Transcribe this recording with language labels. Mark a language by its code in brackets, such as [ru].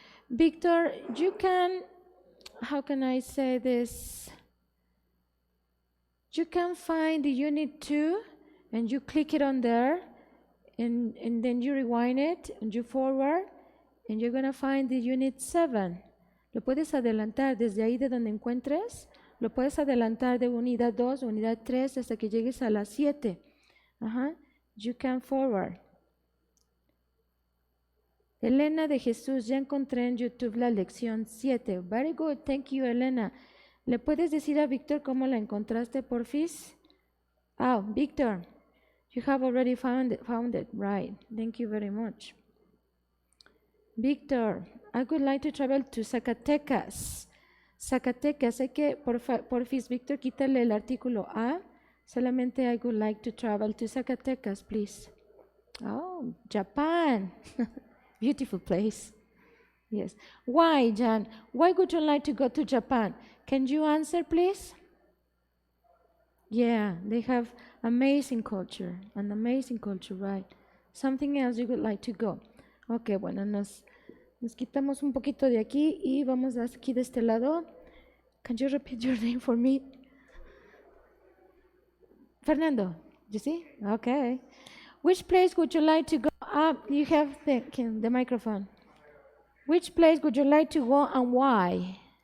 [en] Victor, you can, how can I say this? You can find the Unit 2 and you click it on there and then you rewind it and you forward and you're going to find the Unit 7. [es] Lo puedes adelantar desde ahí de donde encuentres. Lo puedes adelantar de unidad 2 o unidad 3 hasta que llegues a la 7. [en] You can forward. [es] Elena de Jesús, ya encontré en YouTube la lección 7. [en] Very good, thank you, Elena. [es] ¿Le puedes decir a Víctor cómo la encontraste, porfis? [en] Oh, Víctor, you have already found it, right. Thank you very much. Víctor, I would like to travel to Zacatecas. [es] Zacatecas, hay que, porfis, Víctor, quítale el artículo a. [en] Solamente I would like to travel to Zacatecas, please. Oh, Japan. Beautiful place. Yes. Why, Jan? Why would you like to go to Japan? Can you answer, please? Yeah, they have amazing culture, an amazing culture, right? Something else you would like to go. [es] Okay, bueno, nos quitamos un poquito de aquí y vamos aquí de este lado. [en] Can you repeat your name for me? Fernando, you see? Okay. Which place would you like to go? You have the microphone. Which place would you like to go and why?